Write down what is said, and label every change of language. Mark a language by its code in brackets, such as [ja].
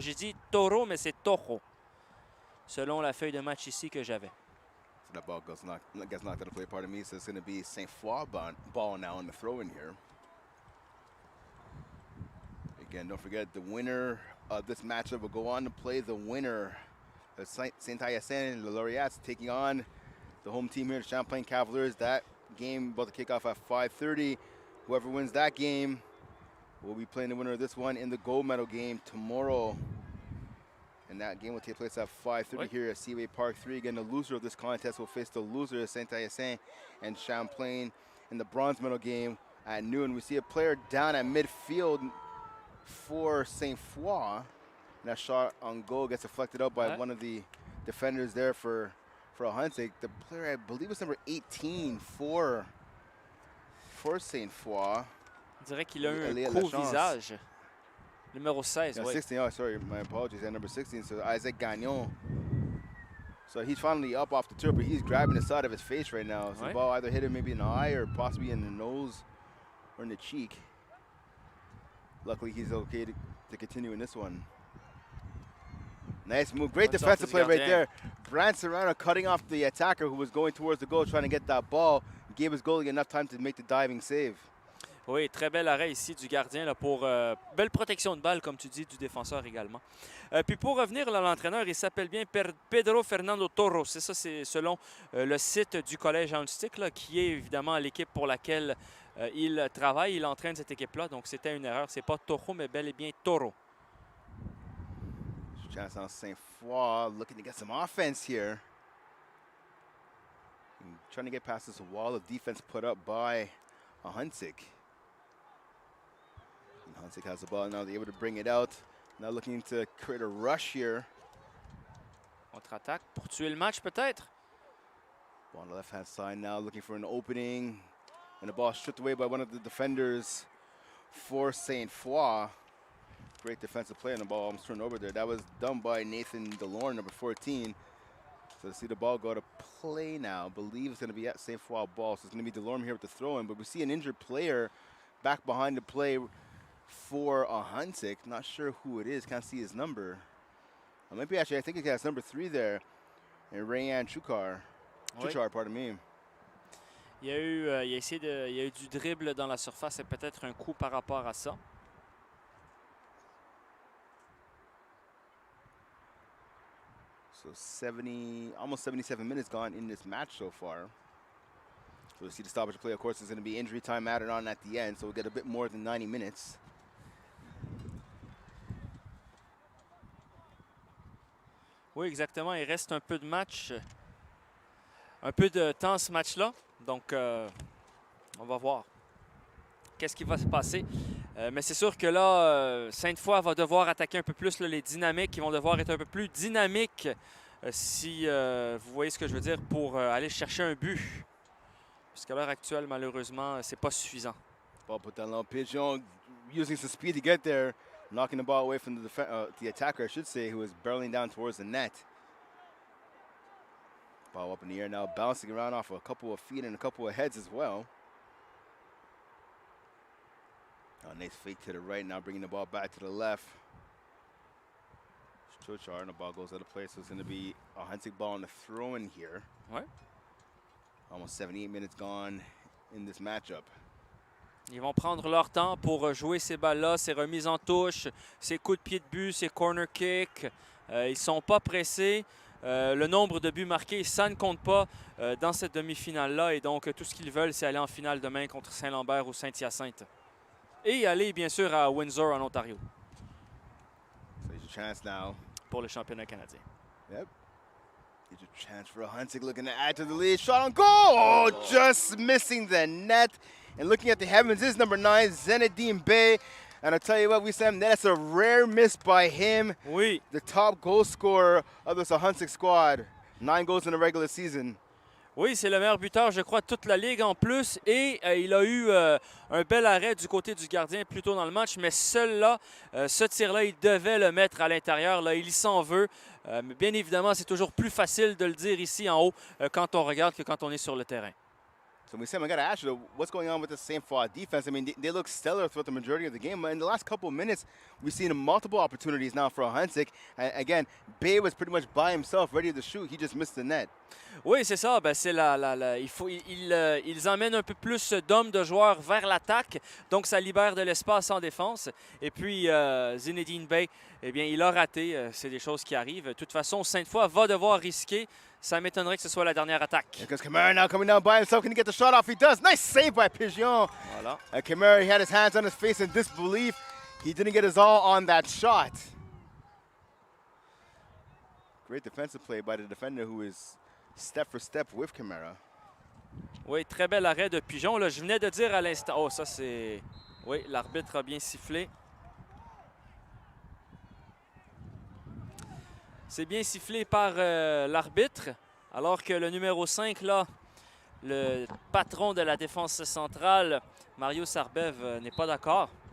[fr] J'ai dit Toro, mais c'est Tojo, selon la feuille de match ici que j'avais. [en] So that ball gets knocked out of play, pardon me. So it's going to be Saint Foy ball now on the throw-in here. Again, don't forget the winner of this matchup will go on to play the winner of Saint-Hyacinthe and the Laureates taking on the home team here, the Champlain Cavaliers. That game about to kick off at 5:30. Whoever wins that game will be playing the winner of this one in the gold medal game tomorrow. And that game will take place at 5:30 here at Seaway Park 3. Again, the loser of this contest will face the loser of Sainte and Champlain in the bronze medal game at noon. We see a player down at midfield for Sainte Foy. And that shot on goal gets deflected up by one of the defenders there for Ahuntsic. The player, I believe, was number 18 for Sainte Foy. [fr] On dirait qu'il a eu un gros visage. Numéro 16, [en] yeah, [fr] oui. [en] 16, oh, sorry, my apologies. At number 16, so Isaac Gagnon. So he's finally up off the turf, but he's grabbing the side of his face right now. So the ball either hit him maybe in the eye or possibly in the nose or in the cheek. Luckily, he's okay to continue in this one. Nice move. Great defensive play right there. Brant Serrano cutting off the attacker who was going towards the goal, trying to get that ball. Gave his goalie enough time to make the diving save. [fr] Oui, très bel arrêt ici du gardien là, pour belle protection de balle, comme tu dis, du défenseur également. Puis pour revenir à l'entraîneur, il s'appelle bien Pedro Fernando Torros. C'est ça, c'est selon le site du collège Ahuntsic, qui est évidemment l'équipe pour laquelle il travaille. Il entraîne cette équipe-là, donc c'était une erreur. C'est pas Toro, mais bel et bien Toro. [en] Chance on Sainte Foy, looking to get some offense here. Trying to get past this wall of defense put up by Ahuntsic. Ahuntsic has the ball now, they're able to bring it out. Now looking to create a rush here. [fr] Contre-attaque pour tuer le match peut-être. [en] Ball on the left-hand side now, looking for an opening. And the ball stripped away by one of the defenders for Sainte Foy. Great defensive play, and the ball almost turned over there. That was done by Nathan DeLorme, number 14. So to see the ball go to play now, I believe it's going to be at Sainte Foy ball. So it's going to be DeLorme here with the throw-in. But we see an injured player back behind the play for Ahuntsic. Not sure who it is. Can't see his number. Maybe actually, I think he has number 3 there. And Rayan Chukar. Chuchar, pardon me. [fr] Il y a eu du dribble dans la surface et peut-être un coup par rapport à ça. [en] So almost 77 minutes gone in this match so far. So we see the stoppage play, of course, is going to be injury time added on at the end, so we'll get a bit more than 90 minutes. [fr] Oui, exactement. Il reste un peu de match, un peu de temps ce match-là. Donc, on va voir qu'est-ce qui va se passer. Mais c'est sûr que là, Sainte Foy va devoir attaquer un peu plus là, les dynamiques. Ils vont devoir être un peu plus dynamiques, si vous voyez ce que je veux dire, pour aller chercher un but. Puisqu'à l'heure actuelle, malheureusement, c'est pas suffisant. [en] Ball put down low. Pigeon using some speed to get there, knocking the ball away from the attacker, I should say, who was barreling down towards the net. Ball up in the air now, bouncing around off a couple of feet and a couple of heads as well. Nice fake to the right, now bringing the ball back to the left. Chochar, and the ball goes out of place, so it's going to be a Ahuntsic ball on the throw-in here. [fr] Ouais. [en] Almost 78 minutes gone in this matchup. [fr] Ils vont prendre leur temps pour jouer ces balles-là, ces remises en touche, ces coups de pied de but, ces corner kicks. Ils ne sont pas pressés. Le nombre de buts marqués, ça ne compte pas dans cette demi-finale-là. Et donc, tout ce qu'ils veulent, c'est aller en finale demain contre Saint-Lambert ou Saint-Hyacinthe. Et aller, bien sûr, à Windsor, en Ontario. [en] So there's a chance now. [fr] Pour le championnat canadien. [en] Yep. There's a chance for Ahuntsic looking to add to the lead. Shot on goal! Oh, just missing the net. And looking at the heavens is number 9, Zenedine Bey. And I'll tell you what, Sam, that's a rare miss by him. [fr] Oui. [en] The top goal scorer of this Ahuntsic squad. 9 goals in the regular season. [fr] Oui, c'est le meilleur buteur, je crois, de toute la Ligue en plus. Et il a eu un bel arrêt du côté du gardien plus tôt dans le match. Mais seul là, ce tir-là, il devait le mettre à l'intérieur. Là, il s'en veut. Mais bien évidemment, c'est toujours plus facile de le dire ici en haut quand on regarde que quand on est sur le terrain. [en] So, Sam, I got to ask you, what's going on with the Sainte Foy defense? I mean, they look stellar throughout the majority of the game. But in the last couple of minutes, we've seen multiple opportunities now for Ahuntsic. Again, Bey was pretty much by himself, ready to shoot. He just missed the net. [fr] Oui, c'est ça. Ben, c'est ils emmènent un peu plus d'hommes, de joueurs vers l'attaque. Donc, ça libère de l'espace en défense. Et puis, Zenedine Bey, eh bien, il a raté. C'est des choses qui arrivent. De toute façon, Sainte Foy va devoir risquer. Ça m'étonnerait que ce soit la dernière attaque. [en] Because Kamara now coming down by himself. Can he get the shot off? He does. Nice save by Pigeon. [fr] Voilà. [en] Kamara, he had his hands on his face in disbelief. He didn't get his all on that shot. Great defensive play by the defender who is step for step with Kamara. [fr] Oui, très bel arrêt de Pigeon. Là, je venais de dire à l'instant... Oh, ça c'est... Oui, l'arbitre a bien sifflé. C'est bien sifflé par l'arbitre, alors que le numéro 5, là, le patron de la défense centrale, Mario Sarbev, n'est pas d'accord.